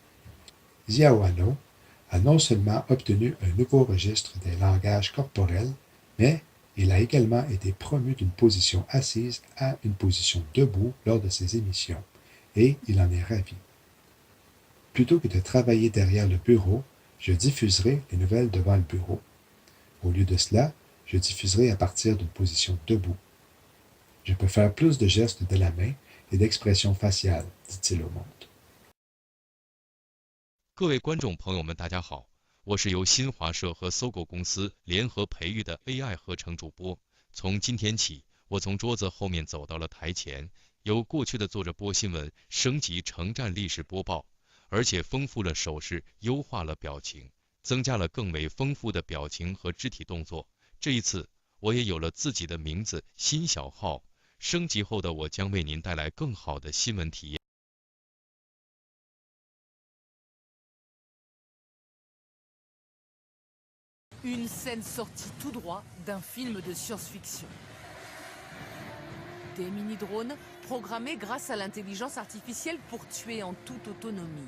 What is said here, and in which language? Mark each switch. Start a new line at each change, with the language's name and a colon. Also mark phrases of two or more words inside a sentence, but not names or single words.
French: Xiaohano a non seulement obtenu un nouveau registre des langages corporels, mais il a également été promu d'une position assise à une position debout lors de ses émissions, et il en est ravi. Plutôt que de travailler derrière le bureau, je diffuserai les nouvelles devant le bureau. Au lieu de cela, je diffuserai à partir d'une position debout. Je peux faire plus de gestes de la main et d'expressions faciales, dit-il au monde.
Chinese: 各位观众朋友们，大家好，我是由新华社和搜狗公司联合培育的 AI 合成主播。从今天起，我从桌子后面走到了台前，由过去的做着播新闻升级成站历史播报，而且丰富了手势，优化了表情，增加了更为丰富的表情和肢体动作。这一次，我也有了自己的名字辛小浩。升级后的我将为您带来更好的新闻体验。
French: Une scène sortie tout droit d'un film de science-fiction. Des mini-drones programmés grâce à l'intelligence artificielle pour tuer en toute autonomie.